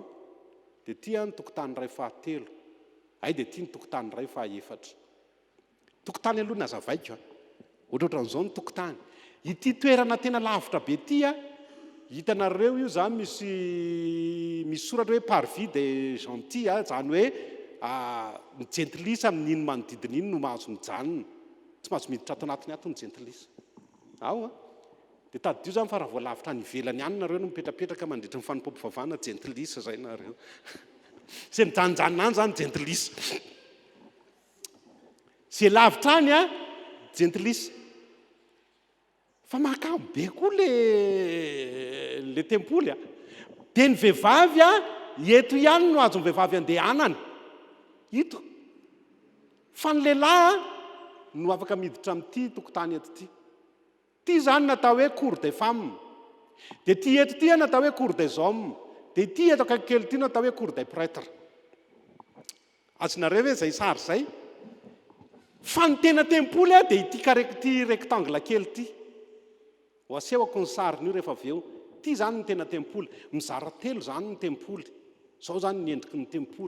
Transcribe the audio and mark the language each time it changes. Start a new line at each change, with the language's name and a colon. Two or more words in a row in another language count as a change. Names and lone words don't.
Malagasy: Dia ity ny tokotany iray fahatelo. Dia ity ny tokotany iray fahaefatra. Tokotany aloha nazavaiko. Ohatran'izao ny tokotany. Ity toerana tena lavitra be ity hitanareo io zany misy soratra hoe
French: parvis des gentils,
Malagasy: zany hoe ny gentilisa amin'iny manodidina iny no mahazo mijanona. Tsy mahazo miditra ato anatiny ato ny gentilisa. Dia tadidio zany fa raha voalavitra any ivelany ihany nareo no mipetrapetraka mandritra ny fanompom-pivavahana gentilisa zay nareo. Izay mijanonjanona any zany gentilisa. Izay lavitra any gentilisa. Fa mahakamo be koa le tempoly dia ny vehivavy eto ihany no azo ny vehivavy andehanana. Ito. Fa ny lehilahy no afaka miditra amin'ity tokotany eto ity. Ity zany natao hoe
French: cour des femmes.
Malagasy: Dia ity eto ity natao hoe
French: cour des hommes.
Malagasy: Dia ity eto akaiky kely ity natao hoe
French: cour des prêtres.
Malagasy: Azonareo ve izay sary izay? Fa ny tena tempoly dia ity rectangle kely ity. Ho asehoko ny sariny io rehefa avy eo. Ity zany ny tena tempoly. Mizara telo zany ny tempoly. Izao zany ny endriky ny tempoly.